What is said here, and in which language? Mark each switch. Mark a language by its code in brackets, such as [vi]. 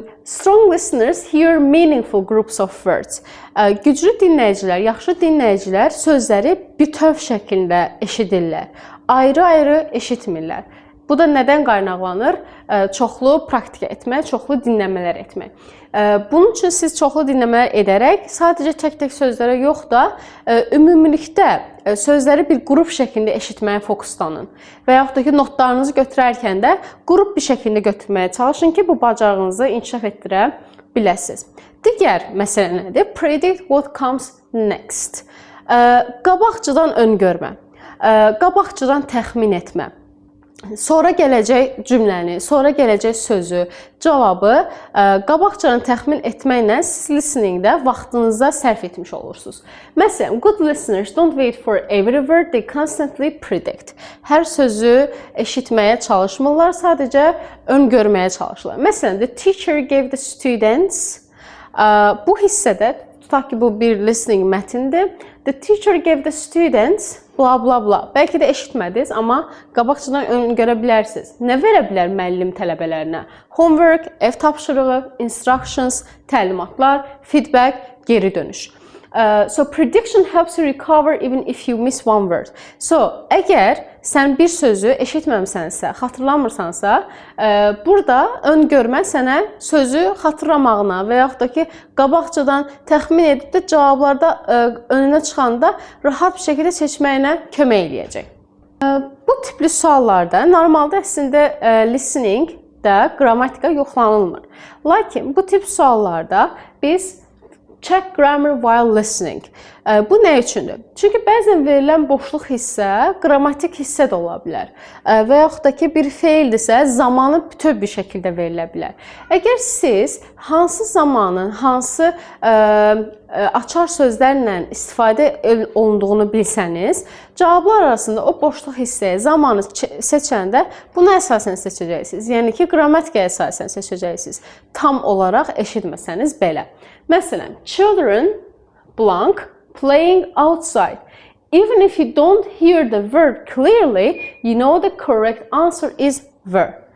[en] Strong listeners hear meaningful groups of words. [az] Güclü dinləyicilər, yaxşı dinləyicilər sözləri bütöv şəklində eşidirlər. Ayrı-ayrı eşitmirlər. Bu da nədən qaynaqlanır? Çoxlu praktika etmək, çoxlu dinləmələr etmək. Bunun üçün siz çoxlu dinləmələr edərək sadəcə tək-tək sözlərə yox da ümumilikdə sözləri bir qrup şəklində eşitməyə fokuslanın. Və yaxud da ki, notlarınızı götürərkən də qrup bir şəklində götürməyə çalışın ki, bu bacarığınızı inkişaf etdirə biləsiniz. Digər məsələ nədir? [en] Predict what comes next. [az] Qabaqcadan öngörmə, qabaqcadan təxmin etmə. Sonra gələcək cümləni, sonra gələcək sözü, cavabı qabaqcadan təxmin etməklə siz listeningdə vaxtınızda sərf etmiş olursunuz. [en] Məsələn, good listeners don't wait for every word, they constantly predict. [az] Hər sözü eşitməyə çalışmırlar, sadəcə öngörməyə çalışırlar. Məsələn, [en] the teacher gave the students, [az] bu hissədə, tutaq ki, bu bir listening mətindir. [en] The teacher gave the students, bla bla bla. [az] Bəlkə də eşitmədiniz, amma qabaqcadan öngörə bilərsiniz. Nə verə bilər müəllim tələbələrinə? Homework, ev tapşırığı, instructions, təlimatlar, feedback, geri dönüş. [en] So prediction helps you recover even if you miss one word. [az] So əgər sən bir sözü eşitməmisənsə, xatırlamırsansa, burada öngörmə sənə sözü xatırlamağına və yaxud da ki, qabaqcadan təxmin edib də cavablarda önünə çıxanda rahat bir şəkildə seçməyinə kömək eləyəcək. Bu tipli suallarda normalda əslində listening-də qrammatika yoxlanılmır. Lakin bu tip suallarda biz [en] check grammar while listening. [az] Bu nə üçündür? Çünki bəzən verilən boşluq hissə qrammatik hissə də ola bilər. Və yaxud da ki, bir feildirsə, zamanı bütöv bir şəkildə verilə bilər. Əgər siz hansı zamanın, hansı açar sözlərlə istifadə olunduğunu bilsəniz, cavablar arasında o boşluq hissəyə zamanı seçəndə buna əsasən seçəcəksiniz. Yəni ki, qrammatikaya əsasən seçəcəksiniz. Tam olaraq eşitməsəniz belə. [en] Məsələn, children blank playing outside. Even if you don't hear the word clearly, you know the correct answer is were.